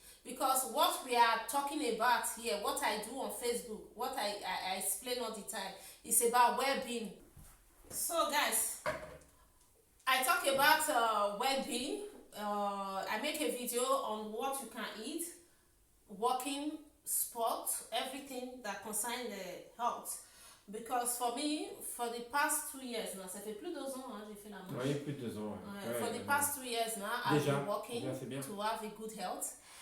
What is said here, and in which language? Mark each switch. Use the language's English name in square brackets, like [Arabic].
[English] Because what we are talking about here, what I do on Facebook, what I explain all the time, is about well-being. So guys, I talk about well-being. I make a video on what you can eat, walking, sport, everything that concerns the health. Because for me, for the past 2 years now, [French] ça fait plus de 2 ans, hein, j'ai fait la marche. Oui, plus de 2 ans. Ouais. [English] For the past 2 years now, I've been walking to have a good health.